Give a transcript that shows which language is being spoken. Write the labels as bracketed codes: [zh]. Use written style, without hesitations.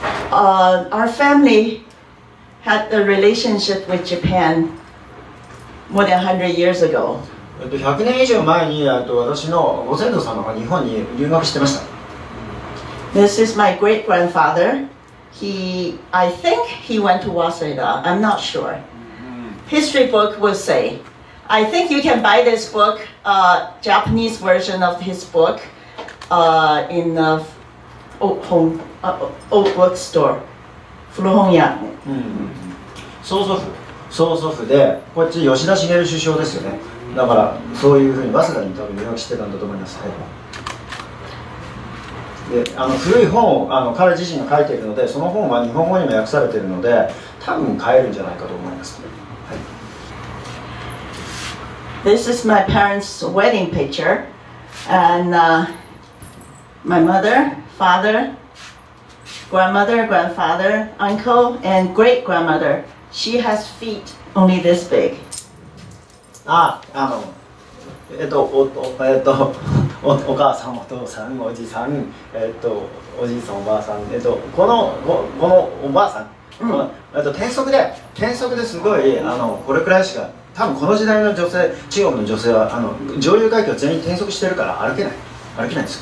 [en] Our family had a relationship with Japan more than 100 years ago. [ja] 100年以上前に私のご先祖様が日本に留学してました。 [en] This is my great grandfather. I think he went to Waseda. I'm not sure. History book will say. I think you can buy this book, Japanese version of his book, in the old bookstore. [ja] 古本屋。曽祖父でこっち吉田茂首相ですよね。だからそういうふうに早稲田に多分留学してたんだと思います。はい、で古い本を彼自身が書いているのでその本は日本語にも訳されているので多分買えるんじゃないかと思います。はい、 [en] This is my parents' wedding picture, and my mother, father, grandmother, grandfather, uncle, and great grandmother. She has feet only this big. [ja] お母さん、お父さん、おじさん、おじいさん、おばあさん、このおばあさん、転足ですごいこれくらいしか多分この時代の女性、中国の女性は上流階級は全員転足してるから歩けないんです。